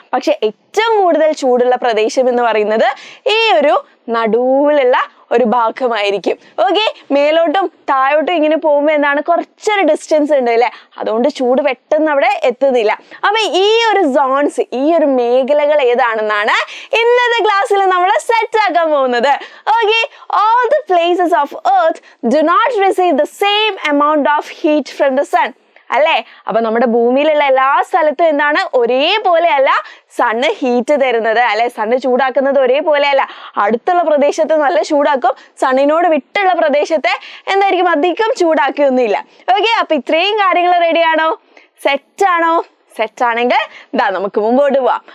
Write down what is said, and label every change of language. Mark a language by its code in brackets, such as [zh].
[ml] പക്ഷെ ഏറ്റവും കൂടുതൽ ചൂടുള്ള പ്രദേശം എന്ന് പറയുന്നത് ഈ ഒരു നടുവിലുള്ള ഒരു ഭാഗമായിരിക്കും. ഓക്കെ, മേലോട്ടും താഴോട്ടും ഇങ്ങനെ പോകുമ്പോൾ എന്താണ്, കുറച്ചൊരു ഡിസ്റ്റൻസ് ഉണ്ട് അല്ലെ, അതുകൊണ്ട് ചൂട് പെട്ടെന്ന് അവിടെ എത്തുന്നില്ല. അപ്പൊ ഈ ഒരു സോൺസ്, ഈ ഒരു മേഖലകൾ ഏതാണെന്നാണ് ഇന്നത്തെ ക്ലാസ്സിൽ നമ്മൾ സെറ്റ് ആക്കാൻ പോകുന്നത്. [en] Okay, all the places of earth do not receive the same amount of heat from the sun. [ml] അല്ലേ? അപ്പൊ നമ്മുടെ ഭൂമിയിലുള്ള എല്ലാ സ്ഥലത്തും എന്താണ്, ഒരേപോലെ അല്ല സണ്ണ് ഹീറ്റ് തരുന്നത് അല്ലെ. സണ്ണ് ചൂടാക്കുന്നത് ഒരേപോലെ അല്ല. അടുത്തുള്ള പ്രദേശത്ത് നല്ല ചൂടാക്കും, സണ്ണിനോട് വിട്ടുള്ള പ്രദേശത്തെ എന്തായിരിക്കും, അധികം ചൂടാക്കിയൊന്നുമില്ല. ഓക്കെ, അപ്പൊ ഇത്രയും കാര്യങ്ങൾ റെഡിയാണോ? സെറ്റാണോ? സെറ്റ് ആണെങ്കിൽ നമുക്ക് മുമ്പോട്ട് പോവാം.